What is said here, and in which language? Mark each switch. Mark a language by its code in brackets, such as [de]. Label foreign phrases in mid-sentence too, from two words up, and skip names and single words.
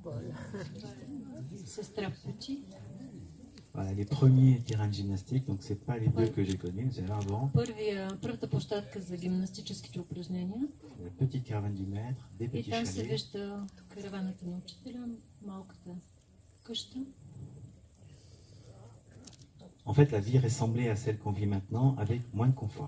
[bg] Сестра Petit. [fr] Voilà, les premiers terrains de gymnastique, donc c'est pas les deux que j'ai connus, c'est là avant. [bg] Първата площадка за гимнастическите упражнения. [fr] La petite caravane du maître, des [bg] И [fr] petits [bg] там се [fr] chalets. [bg] вижда караваната на учителя, малката къща. [fr] En fait, la vie ressemblait à celle qu'on vit maintenant, avec moins de confort.